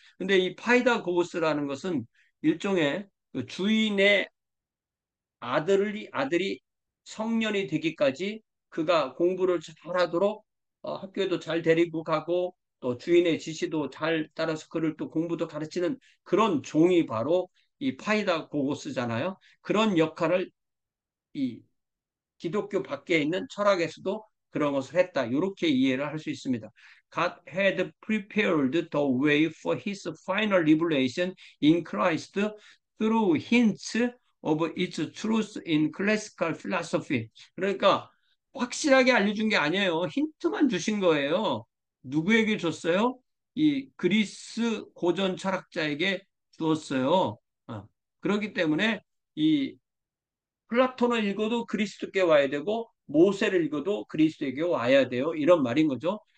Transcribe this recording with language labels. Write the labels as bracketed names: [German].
[Korean] 근데 이 파이다 고고스라는 것은 일종의 그 주인의 아들이 성년이 되기까지 그가 공부를 잘하도록 학교에도 잘 데리고 가고 또 주인의 지시도 잘 따라서 그를 또 공부도 가르치는 그런 종이 바로 이 파이다 고고스잖아요. 그런 역할을 이 기독교 밖에 있는 철학에서도 그런 것을 했다. 이렇게 이해를 할 수 있습니다. [English] God had prepared the way for his final revelation in Christ through hints of its truth in classical philosophy. [Korean] 그러니까 확실하게 알려준 게 아니에요. 힌트만 주신 거예요. 누구에게 줬어요? 이 그리스 고전 철학자에게 주었어요. 그렇기 때문에 이 플라톤을 읽어도 그리스도께 와야 되고 모세를 읽어도 그리스도에게 와야 돼요. 이런 말인 거죠.